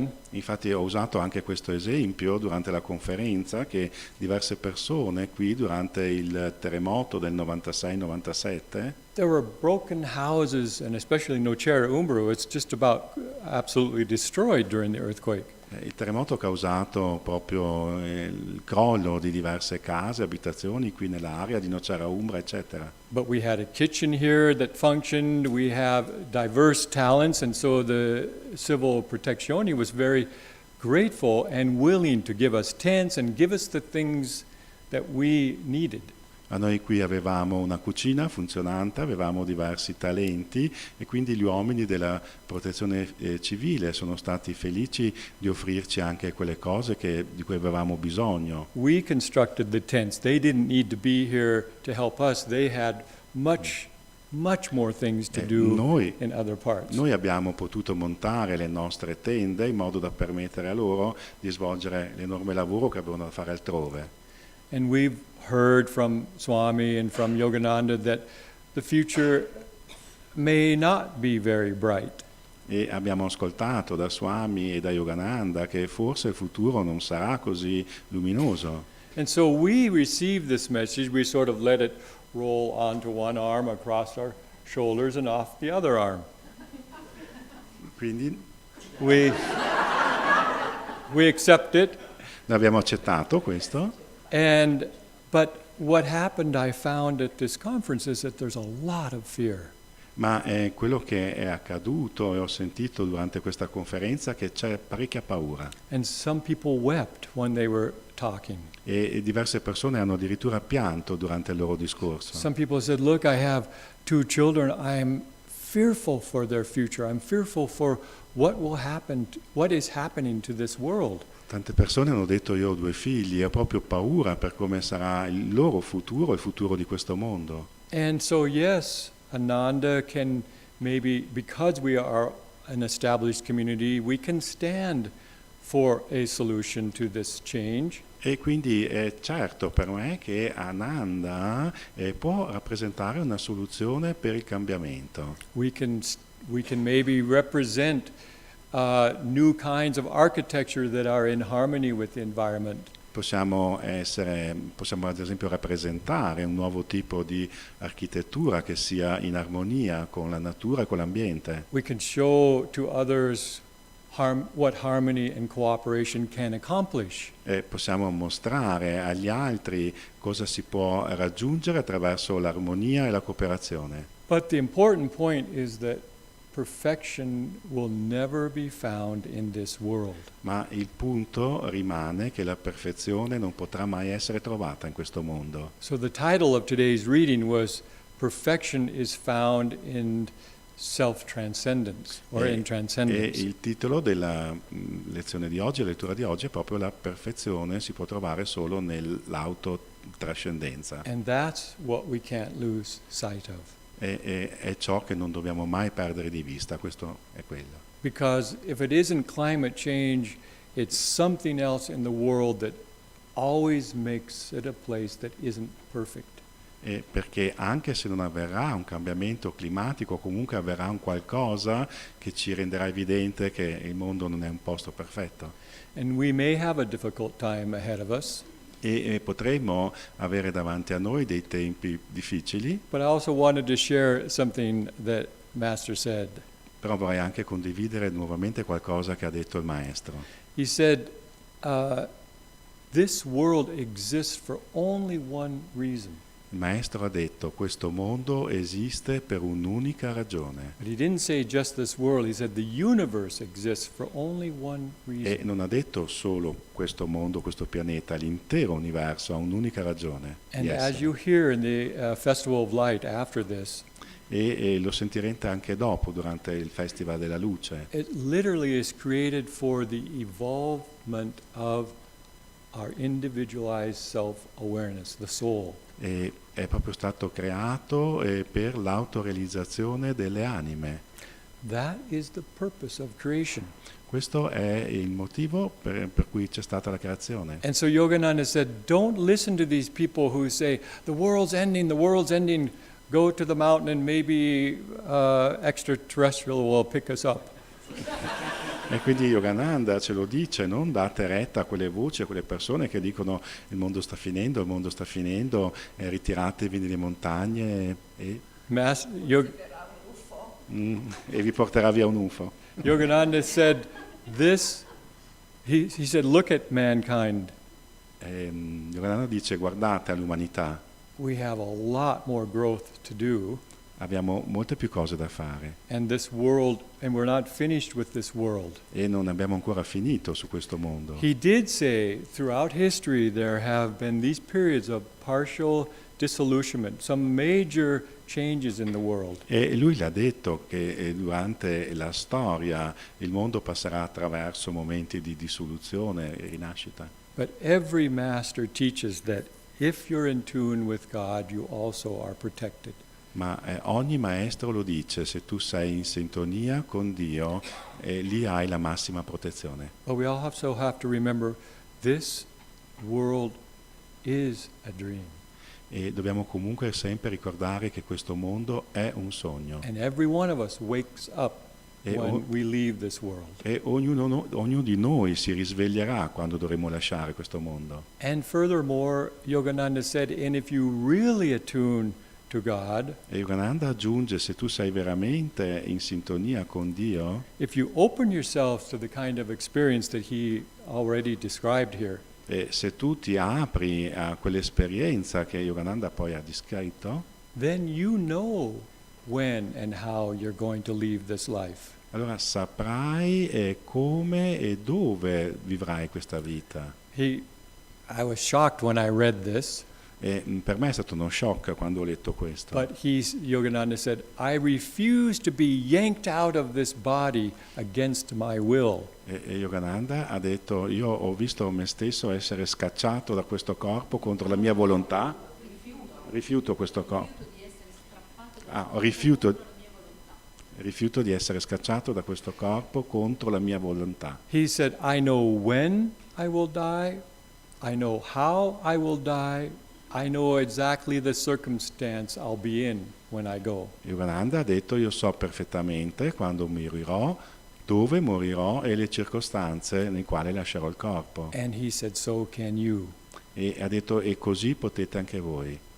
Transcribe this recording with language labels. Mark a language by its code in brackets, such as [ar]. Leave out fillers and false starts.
[it] Infatti ho usato anche questo esempio durante la conferenza, che diverse persone qui durante il terremoto del 96-97 [en] there were broken houses, and especially Nochera Umbro, it's just about absolutely destroyed during the earthquake. [it] il terremoto ha causato proprio il crollo di diverse case, abitazioni qui nell'area di Nocera Umbra, eccetera. [en] But we had a kitchen here that functioned, we have diverse talents, and so the Civil Protezione was very grateful and willing to give us tents and give us the things that we needed. [it] A noi qui avevamo una cucina funzionante, avevamo diversi talenti e quindi gli uomini della protezione civile sono stati felici di offrirci anche quelle cose di cui avevamo bisogno. [en] We constructed the tents. They didn't need to be here to help us. They had much more things to do [it] noi- [en] in other parts. [it] Noi abbiamo potuto montare le nostre tende in modo da permettere a loro di svolgere l'enorme lavoro che avevano da fare altrove. [en] And we've heard from Swami and from Yogananda that the future may not be very bright. [it] E abbiamo ascoltato da Swami e da Yogananda che forse il futuro non sarà così luminoso. [en] And so we received this message, we sort of let it roll onto one arm, across our shoulders, and off the other arm. [it] Quindi [en] We accept it, [it] abbiamo accettato questo. [en] but what happened, I found at this conference, is that there's a lot of fear. [it] Ma quello che è accaduto e ho sentito durante questa conferenza è che c'è parecchia paura [en] And some people wept when they were talking. [it] e diverse persone hanno addirittura pianto durante il loro discorso. [en] Some people said, look, I have 2 children. I'm fearful for their future. I'm fearful for what is happening to this world. [it] Tante persone hanno detto io ho 2 figli e ho proprio paura per come sarà il loro futuro, il futuro di questo mondo. [en] And so, yes, Ananda can maybe, because we are an established community, we can stand for a solution to this change. [it] E quindi è certo per me che Ananda può rappresentare una soluzione per il cambiamento. [en] We can maybe represent new kinds of architecture that are in harmony with the environment. [it] Possiamo ad esempio rappresentare un nuovo tipo di architettura che sia in armonia con la natura e con l'ambiente. [en] We can show to others what harmony and cooperation can accomplish. [it] E possiamo mostrare agli altri cosa si può raggiungere attraverso l'armonia e la cooperazione. [en] But the important point is that perfection will never be found in this world. [it] Ma il punto rimane che la perfezione non potrà mai essere trovata in questo mondo. [en] So the title of today's reading was Perfection is found in self-transcendence, or in [it] E [en] transcendence. [it] il titolo della lezione di oggi, la lettura di oggi, è proprio la perfezione si può trovare solo nell'autotrascendenza. [en] And that's what we can't lose sight of. [it] È ciò che non dobbiamo mai perdere di vista, questo è quello. [en] Because if it isn't climate change, it's something else in the world that always makes it a place that isn't perfect. [it] Perché anche se non avverrà un cambiamento climatico, comunque avverrà un qualcosa che ci renderà evidente che il mondo non è un posto perfetto. [en] And we may have a difficult time ahead of us, [it] E potremo avere davanti a noi dei tempi difficili, [en] but I also wanted to share something that Master said. [it] però vorrei anche condividere nuovamente qualcosa che ha detto il maestro. [en] He said, this world exists for only one reason. [it] Il maestro ha detto questo mondo esiste per un'unica ragione. [en] But he didn't say just this world, he said the universe exists for only one [it] E [en] reason. [it] non ha detto solo questo mondo, questo pianeta, l'intero universo ha un'unica ragione [en] And [it] di [en] as [it] essere. [en] you hear in the Festival of Light after this, [it] E lo sentirete anche dopo, durante il Festival della Luce. [en] it literally is created for the evolvement of our individualized self-awareness, the soul. [it] E è proprio stato creato per l'autorealizzazione delle anime. [en] That is the purpose of creation. [it] Questo è il motivo per cui c'è stata la creazione. [en] And so Yogananda said, don't listen to these people who say, the world's ending, go to the mountain and maybe extraterrestrial will pick us up. [it] E quindi Yogananda ce lo dice, non date retta a quelle voci, a quelle persone che dicono il mondo sta finendo, ritiratevi nelle montagne e vi porterà via un UFO. [en] Yogananda said this, he said, look at mankind. [it] Yogananda dice guardate all'umanità, [en] We have a lot more growth to do. [it] abbiamo molte più cose da fare [en] And this world, and we're not finished with this world. [it] e non abbiamo ancora finito su questo mondo. [en] He did say throughout history there have been these periods of partial disillusionment, some major changes in the world. [it] E lui l'ha detto che durante la storia il mondo passerà attraverso momenti di dissoluzione e rinascita. [en] But every master teaches that if you're in tune with God, you also are protected. [it] Ma ogni maestro lo dice, se tu sei in sintonia con Dio, lì hai la massima protezione. [en] But we also have to remember this world is a dream. [it] E dobbiamo comunque sempre ricordare che questo mondo è un sogno. [en] And every one of us wakes up when we leave this world. [it] E ognuno di noi si risveglierà quando dovremo lasciare questo mondo. [en] And furthermore, Yogananda said, and if you really attune to God, [it] E Yogananda aggiunge, se tu sei veramente in sintonia con Dio, [en] if you open yourself to the kind of experience that he already described here, [it] e se tu ti apri a quell'esperienza che Yogananda poi ha descritto, [en] then you know when and how you're going to leave this life. [it] allora saprai come e dove vivrai questa vita. [en] I was shocked when I read this, [it] E per me è stato uno shock quando ho letto questo. [en] but Yogananda said, I refuse to be yanked out of this body against my will. [it] E Yogananda ha detto, io ho visto me stesso essere scacciato da questo corpo contro la mia volontà, rifiuto questo corpo, rifiuto di essere scacciato da questo corpo contro la mia volontà. [en] He said, I know when I will die, I know how I will die, I know exactly the circumstance I'll be in when I go. [it] Yogananda ha detto: io so perfettamente quando morirò, dove morirò e le circostanze nel quali lascerò il corpo. [en] And he said, so can you. [it] E ha detto: e così potete anche voi.